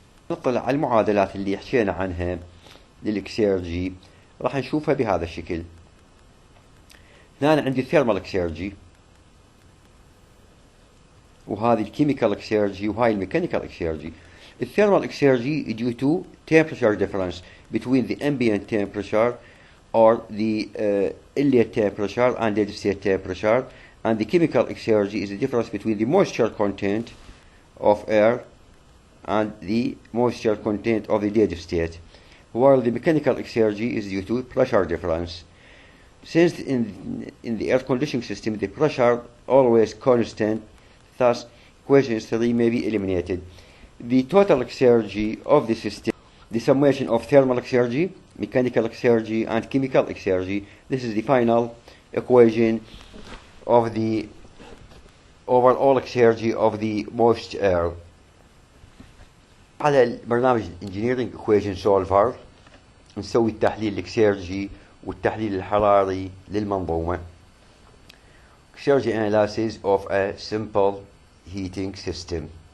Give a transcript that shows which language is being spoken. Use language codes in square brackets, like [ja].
[ar] نطلع على المعادلات اللي حكينا عنها للإكسيرجي، راح نشوفها بهذا الشكل. هنا عندي الثيرمال إكسيرجي، وهذه الكيميكال إكسيرجي، وهاي الميكانيكال إكسيرجي. [en] الثيرمال exergy due to temperature difference between the ambient temperature or the inlet temperature and dead state temperature, and the chemical exergy is the difference between the moisture content of air and the moisture content of the dead state, while the mechanical exergy is due to pressure difference. Since in the air conditioning system the pressure always constant, thus equation 3 may be eliminated. The total exergy of the system, the summation of thermal exergy, mechanical exergy, and chemical exergy. This is the final equation of the overall exergy of the moist air. [ar] على البرنامج Engineering Equation Solver نسوي التحليل الإكسيرجي والتحليل الحراري للمنظومة. [en] Exergy analysis of a simple heating system.